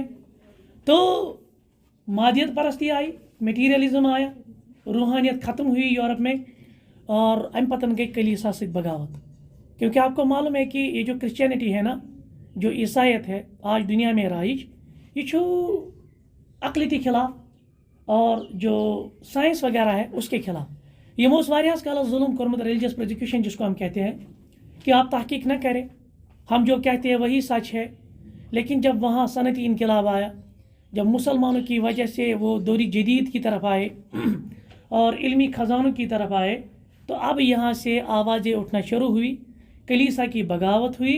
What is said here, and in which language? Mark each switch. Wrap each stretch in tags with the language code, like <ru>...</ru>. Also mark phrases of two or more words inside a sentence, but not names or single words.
<ur>تو مادیت پرستی آئی، میٹیریلزم آیا، روحانیت ختم ہوئی یورپ میں، اور</ur> <ks>ام پتن</ks> <ur>گئی کلیسا سے بغاوت. کیونکہ آپ کو معلوم ہے کہ یہ جو کرسچینٹی ہے نا، جو عیسائیت ہے آج دنیا میں رائج، یہ چھو اقلیتی خلاف اور جو سائنس وغیرہ ہے اس کے خلاف.</ur> <ks>یہ موس واریاس کالس ظلم کورمت</ks> <en>religious persecution</en> <ur>جس کو ہم کہتے ہیں کہ آپ تحقیق نہ کریں، ہم جو کہتے ہیں وہی سچ ہے. لیکن جب وہاں صنعتی انقلاب آیا، جب مسلمانوں کی وجہ سے وہ دوری جدید کی طرف آئے اور علمی خزانوں کی طرف آئے، تو اب یہاں سے آوازیں اٹھنا شروع ہوئی، کلیسا کی بغاوت ہوئی.</ur>